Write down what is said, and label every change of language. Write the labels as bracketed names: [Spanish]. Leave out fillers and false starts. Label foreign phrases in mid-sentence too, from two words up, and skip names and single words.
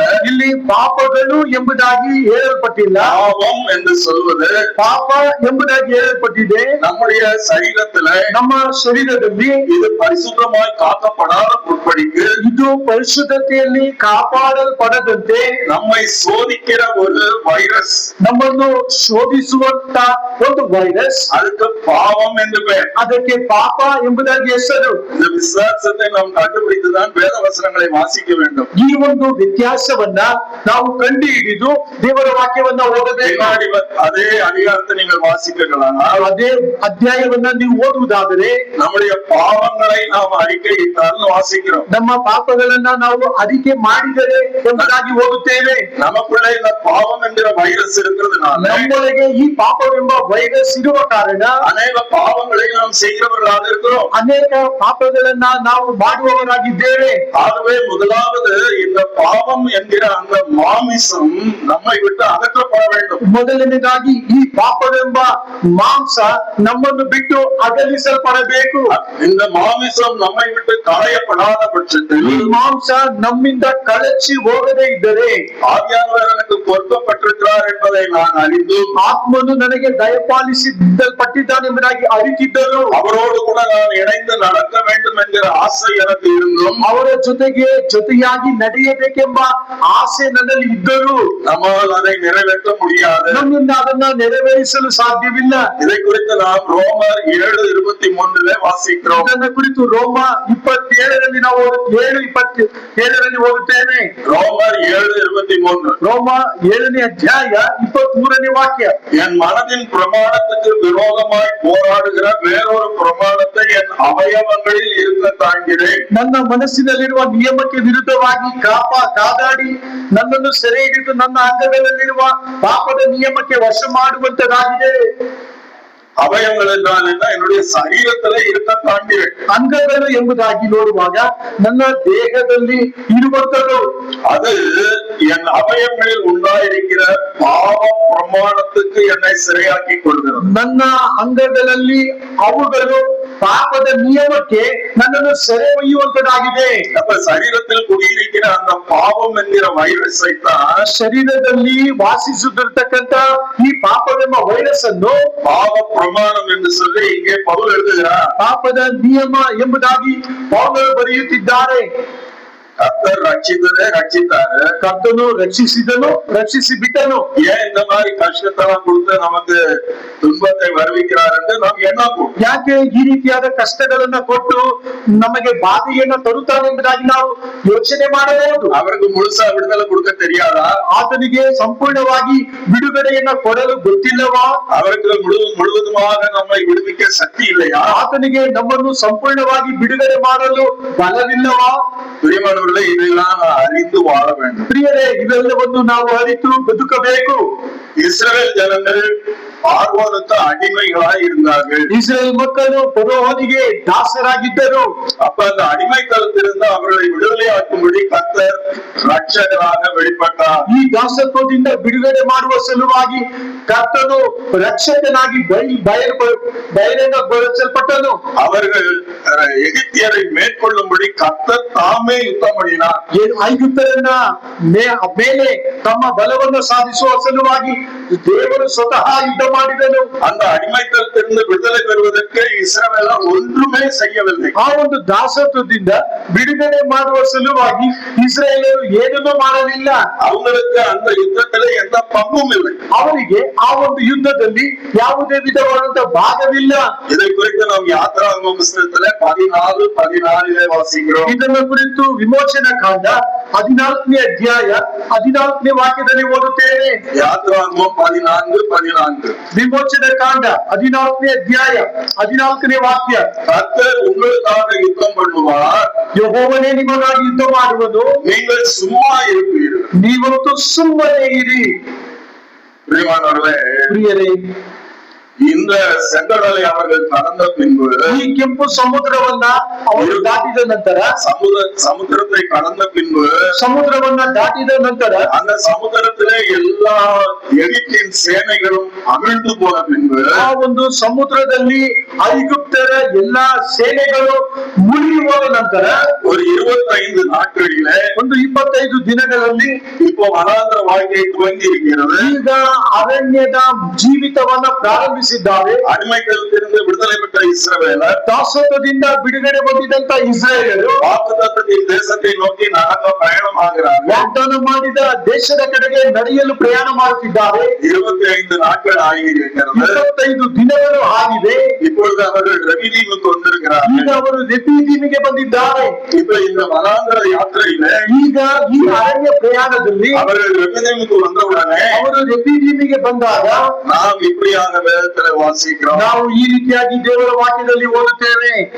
[Kannada] ಇಲ್ಲಿ ಪಾಪಗಳು ಎಂಬುದಾಗಿ ಹೇಳಲ್ಪಟ್ಟಿಲ್ಲ. [Tamil] பாவம் என்று சொல்வது [Kannada] ಪಾಪ ಎಂಬುದಾಗಿ ಹೇಳಲ್ಪಟ್ಟಿದೆ. [Tamil] நம்முடைய சரீரத்துல [Kannada] ನಮ್ಮ ಶರೀರದಲ್ಲಿ [Tamil] இது பரிசுத்தமாய் காக்கப்படாத பொருட்படிக்கு [Kannada] ಇದು ಪರಿಶುದ್ಧತೆಯಲ್ಲಿ ಕಾಪಾಡಲ್ಪಡದಂತೆ [Tamil] நம்மை சோதிக்கிற ஒரு வைரஸ், [Kannada] ನಮ್ಮನ್ನು ಶೋಧಿಸುವಂತ ಒಂದು ವೈರಸ್, [Tamil] அதுக்கு பாவம் என்று பெயர். [Kannada] ಅದಕ್ಕೆ ಪಾಪ ಎಂಬುದಾಗಿ ಹೆಸರು. [Tamil] இந்த விசுவாசத்தை நாம் கண்டுபிடித்துதான் வேத வசனங்களை வாசிக்க வேண்டும். [Kannada] ಈ ಒಂದು ವ್ಯತ್ಯಾಸವನ್ನ ನಾವು ಕಂಡು ಹಿಡಿದು ದೇವರ ವಾಕ್ಯವನ್ನ ಓದಬೇಕು. [Tamil] அதே அதிகாரத்தை நீங்கள் வாசிக்கலாம். [Kannada] ಅದೇ ಅಧ್ಯಾಯವನ್ನ ನೀವು ಓದುವುದಾದರೆ [Tamil] நம்முடைய பாவங்களை நாம் அறிக்கையிட்டால் வாசிக்கிறோம். [Kannada] ನಮ್ಮ ಪಾಪಗಳನ್ನ ನಾವು ಅರಿಕೆ ಮಾಡಿದರೆ ಎಂಬುದಾಗಿ ಓದುತ್ತೇವೆ. [Tamil] நமக்குள்ள இந்த பாவம் என்கிற வைரஸ் இருக்கிறதுனால [Kannada] ನಮ್ಮೊಳಗೆ ಈ ಪಾಪವೆಂಬ ವೈರಸ್ ಇರುವ ಕಾರಣ [Tamil] அநேக பாவங்களை நாம் செய்கிறவர்களாக இருக்கிறோம். [Kannada] ಅನೇಕ ಪಾಪಗಳನ್ನ ನಾವು ಮಾಡುವವರಾಗಿದ್ದೇವೆ. [Tamil] ஆகவே முதலாவது இந்த பாவம் என்கிற அந்த மாமிசம் நம்மை விட்டு அகற்றப்பட வேண்டும். [Kannada] ಮೊದಲನೇದಾಗಿ ಈ ಪಾಪವೆಂಬ ಮಾಂಸ ನಮ್ಮನ್ನು ಬಿಟ್ಟು ಅಗಲಿಸಲ್ಪಡಬೇಕು. [Tamil] இந்த மாமிசம் நம்மை விட்டு களையப்படாத பட்சத்தில் [Kannada] ಈ ಮಾಂಸ ನಮ್ಮಿಂದ ಕಳಚಿ ಹೋಗದೇ ಇದ್ದರೆ, [Tamil] ஆவியானவர் எனக்கு கொடுக்கப்பட்டிருக்கிறார் என்பதை நான் அறிந்தும் [Kannada] ಆತ್ಮನು ನನಗೆ ದಯಪಾಲಿಸಲ್ಪಟ್ಟಿದ್ದಾನೆಂಬುದಾಗಿ ಅರಿತಿದ್ದರು, [Tamil] அவரோடு கூட நான் இணைந்து நடக்க வேண்டும் என்கிற ஆசை எனக்கு இருந்தும் [Kannada] ಅವರ ಜೊತೆಯಾಗಿ ನಡೆಯಬೇಕೆಂಬ ಆಸೆ ನನ್ನಲ್ಲಿ ಇದ್ದರು, [Tamil] நம்மால் அதை நிறைவேற்ற முடியாது. [Kannada] ನಮ್ಮಿಂದ ಅದನ್ನ ನೆರವೇರಿಸಲು ಸಾಧ್ಯವಿಲ್ಲ. [Tamil] இதை குறித்து நாம் ரோமர் 7:23 வாசிக்கிறோம். [Kannada] ಇದನ್ನ ಕುರಿತು ರೋಮ 27ರಲ್ಲಿ ನಾವು 7:27ರಲ್ಲಿ ಓದುತ್ತೇವೆ. [Tamil] ரோமர் 7:23 [Kannada] ರೋಮ 7ನೇ ಅಧ್ಯಾಯ 23ನೇ ವಾಕ್ಯ. [Tamil] என் மனதின் பிரமாணத்துக்கு விரோதமாய் போராடுகிற வேறொரு பிரமாணத்தை என் அவயவங்களில் இருக்க தாங்கிறேன். [Kannada] ನನ್ನ ಮನಸ್ಸಿನಲ್ಲಿರುವ ನಿಯಮಕ್ಕೆ ವಿರುದ್ಧವಾಗಿ ಕಾದಾಡಿ ನನ್ನನ್ನು ಸೆರೆ ಹಿಡಿದು ನನ್ನ ಅಂಗಗಳಲ್ಲಿರುವ ಪಾಪದ ನಿಯಮಕ್ಕೆ ವಶ ಮಾಡುವಂತದಾಗಿದೆ. [Tamil] அவயங்கள் என்றால் என்ன? என்னுடைய சரீரத்துல இருக்க தாங்கிறேன். [Kannada] ಅಂಗಗಳು ಎಂಬುದಾಗಿ ನೋಡುವಾಗ ನನ್ನ ದೇಹದಲ್ಲಿ ಇರುವಂತದ್ದು, [Tamil] அது என் அவயங்களில் உண்டாயிருக்கிற பாவ பிரமாணத்துக்கு என்னை சிறையாக்கி கொள்கிறது. [Kannada] ನನ್ನ ಅಂಗಗಳಲ್ಲಿ ಅವುಗಳು ಪಾಪದ ನಿಯಮಕ್ಕೆ ನನ್ನನ್ನು ಸೆರೆ ಒಯ್ಯುವಂತದಾಗಿದೆ. [Tamil] அப்ப சரீரத்தில் குடியிருக்கிற அந்த பாவம் என்கிற வைரஸை தான் [Kannada] ಶರೀರದಲ್ಲಿ ವಾಸಿಸುತ್ತಿರ್ತಕ್ಕಂಥ ಈ ಪಾಪವೆಂಬ ವೈರಸ್ ಅನ್ನು [Tamil] பாவ பிரமாணம் என்று சொல்லி இங்கே பவுல் எழுதுகிறார். [Kannada] ಪಾಪದ ನಿಯಮ ಎಂಬುದಾಗಿ ಪೌಲರು ಬರೆಯುತ್ತಿದ್ದಾರೆ. [Tamil] கர்த்தர் ரட்சித்தாரு. [Kannada] ಕರ್ತನು ರಕ್ಷಿಸಿದನು, ರಕ್ಷಿಸಿ ಬಿಟ್ಟನು. [Tamil] ஏன் இந்த மாதிரி கஷ்டத்தெல்லாம் கொடுத்து நமக்கு துன்பத்தை வருவிக்கிறார் என்று நாம் எண்ணக்கூடும். [Kannada] ಯಾಕೆ ಈ ರೀತಿಯಾದ ಕಷ್ಟಗಳನ್ನ ಕೊಟ್ಟು ನಮಗೆ ಬಾಧೆಯನ್ನ ತರುತ್ತಾನೆ ಎಂಬುದಾಗಿ ನಾವು ಯೋಚನೆ ಮಾಡಬಹುದು. [Tamil] அவருக்கு முழுசா விடுதலை கொடுக்க தெரியாதா? [Kannada] ಆತನಿಗೆ ಸಂಪೂರ್ಣವಾಗಿ ಬಿಡುಗಡೆಯನ್ನ ಕೊಡಲು ಗೊತ್ತಿಲ್ಲವಾ? [Tamil] அவருக்கு முழுவதுமாக நம்மை விடுவிக்க சக்தி இல்லையா? [Kannada] ಆತನಿಗೆ ನಮ್ಮನ್ನು ಸಂಪೂರ್ಣವಾಗಿ ಬಿಡುಗಡೆ ಮಾಡಲು ಬಲವಿಲ್ಲವಾ? [Tamil] பிரியமானவர்களே, இதெல்லாம் நான் அறிந்து வாழ வேண்டும். [Kannada] ಪ್ರಿಯರೇ, ಇವೆಲ್ಲವನ್ನು ನಾವು ಅರಿತು ಬದುಕಬೇಕು. [Tamil] இஸ்ரவேல் ஜனங்கள் பார்வோனுக்கு அடிமைகளாய் இருந்தார்கள். [Kannada] ಇಸ್ರೇಲ್ ಮಕ್ಕಳು ಫರೋಹನಿಗೆ ದಾಸರಾಗಿದ್ದರು. [Tamil] அப்ப அந்த அடிமைத்தனத்திலிருந்து அவர்களை விடுதலையாக்கும்படி கர்த்தர் ரட்சகராக வெளிப்பட்டார். [Kannada] ಈ ದಾಸತ್ವದಿಂದ ಬಿಡುಗಡೆ ಮಾಡುವ ಸಲುವಾಗಿ ಕರ್ತನು ರಕ್ಷಕನಾಗಿ ಬಹಿರಂಗಗೊಳಿಸಲ್ಪಟ್ಟನು. [Tamil] அவர்கள் எகிப்தியரை மேற்கொள்ளும்படி கர்த்தர் தாமே யுத்தம் பண்ணினார். [Kannada] ಐಗುಪ್ತರನ್ನ ಮೇಲೆ ತಮ್ಮ ಬಲವನ್ನು ಸಾಧಿಸುವ ಸಲುವಾಗಿ ದೇವರು ಸ್ವತಃ ಯುದ್ಧ ಮಾಡಿದನು. [Tamil] அந்த அடிமைத்தனத்திலிருந்து விடுதலை பெறுவதற்கு இஸ்ரவேலர் ஒன்றுமே செய்யவில்லை. [Kannada] ಆ ಒಂದು ದಾಸತ್ವದಿಂದ ಬಿಡುಗಡೆ ಮಾಡುವ ಸಲುವಾಗಿ ಇಸ್ರಾಯೇಲರು ಏನನ್ನೂ ಮಾಡಲಿಲ್ಲ. [Tamil] அவங்களுக்கு அந்த யுத்தத்திலே எந்த பங்கும் இல்லை. [Kannada] ಅವರಿಗೆ ಆ ಒಂದು ಯುದ್ಧದಲ್ಲಿ ಯಾವುದೇ ವಿಧವಾದಂತಹ ಭಾಗವಿಲ್ಲ. [Tamil] இதை குறித்து நாம் யாத்திராகம புத்தகத்திலே 14:14 வாசிக்கிறோம். [Kannada] ಇದನ್ನು ಕುರಿತು ವಿಮೋಚನಾ ಕಾಂಡ 14ನೇ ಅಧ್ಯಾಯ 14ನೇ ವಾಕ್ಯದಲ್ಲಿ ಓದುತ್ತೇವೆ. [Tamil] யாத்திராகமம் 14:14 [Kannada] ವಿಮೋಚನಾ ಕಾಂಡ 14ನೇ ಅಧ್ಯಾಯ 14ನೇ ವಾಕ್ಯ. [Tamil] கர்த்தர் உங்களுக்காக யுத்தம் பண்ணுவார், [Kannada] ಯೆಹೋವನೇ ನಿಮಗಾಗಿ ಯುದ್ಧ ಮಾಡುವನು, [Tamil] நீங்கள் சும்மா இருப்பீர்கள். [Kannada] ನೀವಂತೂ ಸುಮ್ಮನೆ ಇರಿ. [Tamil] பிரியமானவர்களே, [Kannada] ಪ್ರಿಯರೇ, [Tamil] இந்த செங்கடலை அவர்கள் கடந்த பின்பு, [Kannada] ಈ ಕೆಂಪು ಸಮುದ್ರವನ್ನ ಅವರು ದಾಟಿದ ನಂತರ, [Tamil] சமுத்திரத்தை கடந்த பின்பு, [Kannada] ಸಮುದ್ರವನ್ನ ದಾಟಿದ ನಂತರ [Tamil] அந்த சமுத்திரத்திலே எல்லா எகிப்தின் சேனைகளும் அமிழ்ந்து போன பின்பு, [Kannada] ಆ ಒಂದು ಸಮುದ್ರದಲ್ಲಿ ಐಗುಪ್ತರ ಎಲ್ಲಾ ಸೇನೆಗಳು ಮುಳುಗಿ ಹೋದ ನಂತರ [Tamil] ஒரு 25 நாட்களிலே, [Kannada] ಒಂದು 25 ದಿನಗಳಲ್ಲಿ [Tamil] இப்போ வனாந்திர வாழ்க்கை துவங்கி இருக்கிறது. [Kannada] ಈಗ ಅರಣ್ಯದ ಜೀವಿತವನ್ನ ಪ್ರಾರಂಭಿಸಿದ್ದಾರೆ. [Tamil] அடிமைத்தனத்திலிருந்து விடுதலை பெற்ற இஸ்ரவேலர் [Kannada] ದಾಸತ್ವದಿಂದ ಬಿಡುಗಡೆ ಹೊಂದಿದಂತ ಇಸ್ರಾಯೇಲರು [Tamil] வாக்குத்தத்தத்தின் தேசத்தை நோக்கி நடக்க பயணமாகிறார்கள். [Kannada] ವಾಗ್ದಾನ ಮಾಡಿದ ದೇಶದ ಕಡೆಗೆ ನಡೆಯಲು ಪ್ರಯಾಣ ಮಾಡುತ್ತಿದ್ದಾರೆ. [Tamil] 25 நாட்கள் ஆகியிருக்கிறது. [Kannada] 25 ದಿನಗಳು ಆಗಿದೆ. [Tamil] இப்பொழுது அவர்கள் ரெவிதீமுக்கு வந்திருக்கிறார்கள். [Kannada] ಈಗ ಅವರು ರೆಫೀದೀಮಿಗೆ ಬಂದಿದ್ದಾರೆ. [Tamil] இப்ப இந்த வனாந்திர யாத்திரையில [Kannada] ಈಗ ಈ ಅರಣ್ಯ ಪ್ರಯಾಣದಲ್ಲಿ [Tamil] அவர்கள் ரெவிதீமுக்கு வந்தவுடனே [Kannada] ಅವರು ರೆಫೀದೀಮಿಗೆ ಬಂದಾಗ [Tamil] நாம் இப்படியாக வேதத்துல வாசிக்கிறோம். [Kannada] ನಾವು ಈ ರೀತಿಯಾಗಿ ದೇವರ ವಾಕ್ಯದಲ್ಲಿ ಓದುತ್ತೇವೆ.